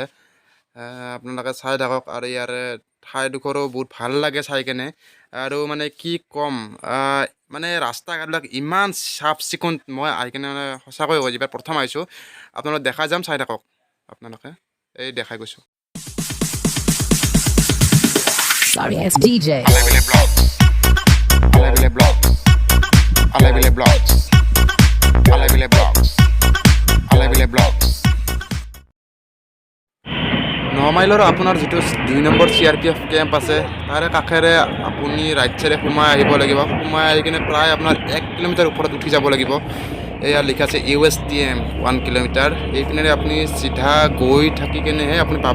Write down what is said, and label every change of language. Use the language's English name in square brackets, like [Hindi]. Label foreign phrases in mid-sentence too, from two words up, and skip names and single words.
[Assamese] আপোনালোকে চাই থাকক আৰু ইয়াৰে ঠাইডোখৰো বহুত ভাল লাগে চাই কেনে আৰু কি ক'ম ৰাস্তা ঘাটবিলাক ইমান চাফ চিকুণ মই আহি কেনে সঁচাকৈ কৈছোঁ এইবাৰ প্ৰথম আহিছোঁ। আপোনালোক দেখাই যাম চাই থাকক আপোনালোকে এই দেখাই গৈছোঁ। [English] Sorry, it's DJ. [Assamese] Alevile Vlogs. Alevile Vlogs. Alevile Vlogs. Alevile Vlogs. Alevile Vlogs. 9 মাইলৰ আপোনাৰ যিটো 2 নম্বৰ CRPF কেম্প আছে তাৰে কাষেৰে আপুনি ৰাইট চাইডে সোমাই আহিব লাগিব। সোমাই আহি কিনে প্ৰায় আপোনাৰ 1 কিলোমিটাৰ ওপৰত উঠি যাব লাগিব। এয়া লিখা আছে USTM 1 কিলোমিটাৰ। এইপিনেৰে আপুনি চিধা গৈ থাকি কেনেহে আপুনি পাব।